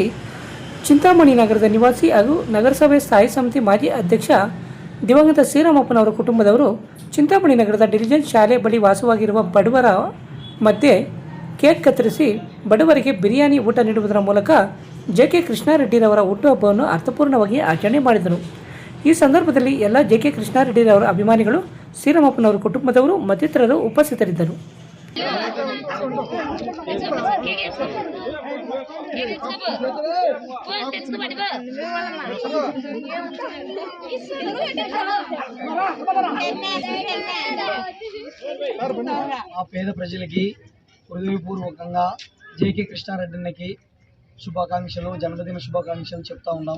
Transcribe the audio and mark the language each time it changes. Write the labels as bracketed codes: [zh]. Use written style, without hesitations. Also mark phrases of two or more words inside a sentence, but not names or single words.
[kn] ಚಿಂತಾಮಣಿ ನಗರದ ನಿವಾಸಿ ಹಾಗೂ ನಗರಸಭೆ ಸ್ಥಾಯಿ ಸಮಿತಿ ಮಾಜಿ ಅಧ್ಯಕ್ಷ ದಿವಂಗತ ಶ್ರೀರಾಮಪ್ಪನವರ ಕುಟುಂಬದವರು ಚಿಂತಾಮಣಿ ನಗರದ ಡಿವಿಜನ್ ಶಾಲೆ ಬಳಿ ವಾಸವಾಗಿರುವ ಬಡವರ ಮಧ್ಯೆ ಕೇಕ್ ಕತ್ತರಿಸಿ ಬಡವರಿಗೆ ಬಿರಿಯಾನಿ ಊಟ ನೀಡುವುದರ ಮೂಲಕ ಜೆಕೆ ಕೃಷ್ಣಾರೆಡ್ಡಿರವರ ಹುಟ್ಟುಹಬ್ಬವನ್ನು ಅರ್ಥಪೂರ್ಣವಾಗಿ ಆಚರಣೆ ಮಾಡಿದರು. ಈ ಸಂದರ್ಭದಲ್ಲಿ ಎಲ್ಲ ಜೆಕೆ ಕೃಷ್ಣಾರೆಡ್ಡಿರವರ ಅಭಿಮಾನಿಗಳು, ಶ್ರೀರಾಮಪ್ಪನವರ ಕುಟುಂಬದವರು ಮತ್ತಿತರರು ಉಪಸ್ಥಿತರಿದ್ದರು. [te] ఆ పేద ప్రజలకి హృదయపూర్వకంగా జేకే కృష్ణారెడ్డికి శుభాకాంక్షలు, జన్మదిన శుభాకాంక్షలు చెప్తా ఉన్నాం.